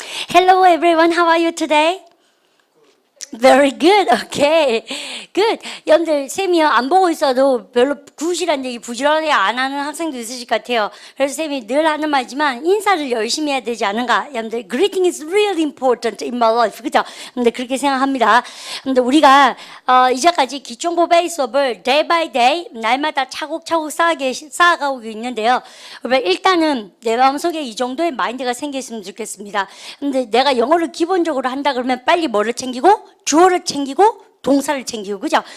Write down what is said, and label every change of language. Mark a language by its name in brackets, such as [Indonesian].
[English] Hello everyone, how are you today? Very good. Okay. Good. [Korean] 여러분들 쌤이 안 보고 있어도 별로 굿이란 얘기 부지런하게 안 하는 학생도 있으실 것 같아요. 그래서 쌤이 늘 하는 말이지만 인사를 열심히 해야 되지 않은가? 여러분들 [English] greeting is really important in my life. [Korean] 그죠? 근데 그렇게 생각합니다. 근데 우리가 이제까지 기초공부 베이스 수업을 [English] day by day [Korean] 날마다 차곡차곡 쌓아가고 있는데요. 일단은 내 마음속에 이 정도의 마인드가 생겼으면 좋겠습니다. 근데 내가 영어를 기본적으로 한다 그러면 빨리 뭐를 챙기고 주어를 챙기고 동사를 챙기고 그죠?